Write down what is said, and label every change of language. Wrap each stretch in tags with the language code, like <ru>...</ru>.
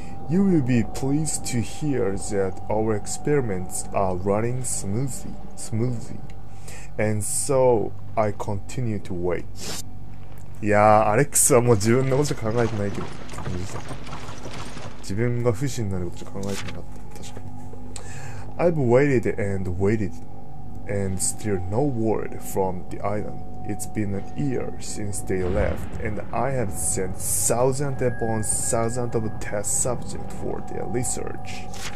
<en>You will be pleased to hear that our experiments are running smoothly, and so I continue to wait.</en> <ja>いやー、アレックスはもう自分のことしか考えてないけど、自分が不死になることしか考えてなかった。確かに。</ja> <en>I've waited and waited, and still no word from the island. It's been a year since they left, and I have sent thousands upon thousands of test subjects for their research.</en>